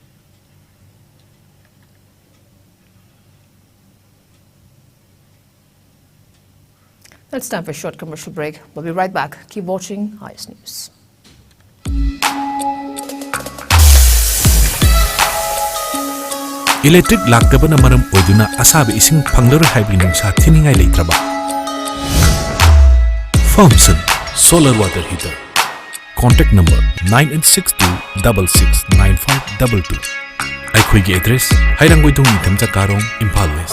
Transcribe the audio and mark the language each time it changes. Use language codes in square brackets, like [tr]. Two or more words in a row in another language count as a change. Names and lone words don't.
[en] It's time for a short commercial break. We'll be right back. Keep watching IS News. [mni] Electric laktabana maram oiduna asabi ising panglar hybrid nungsa thiningai leitraba. [en] Thompson Solar Water Heater. Contact number 9862669522. [mni] Aikhoigi address Hairangwaidong Nitamcha Karong, Imphal West.